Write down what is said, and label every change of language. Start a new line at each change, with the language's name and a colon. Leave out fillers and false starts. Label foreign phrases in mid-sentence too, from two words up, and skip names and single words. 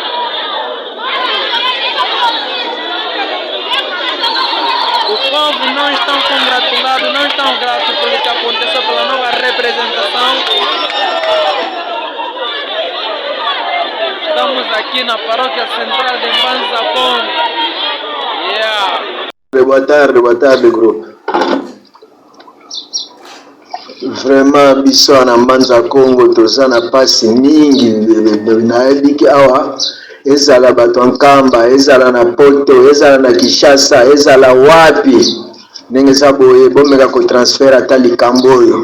Portuguese: O povo não está congratulado, não estão gratos pelo que aconteceu, pela nova representação. Estamos aqui na paróquia central de Mbanza Congo. Boa tarde, grupo.
Lingala: Vraiment, biso na Mbanza Congo toza na pasi mingi nayebiki awa ezala bato nkamba, ezala na Poto, ezala na Kinshasa, ezala wapi ndenge eza boye bomeka kotransfert ata likambo oyo.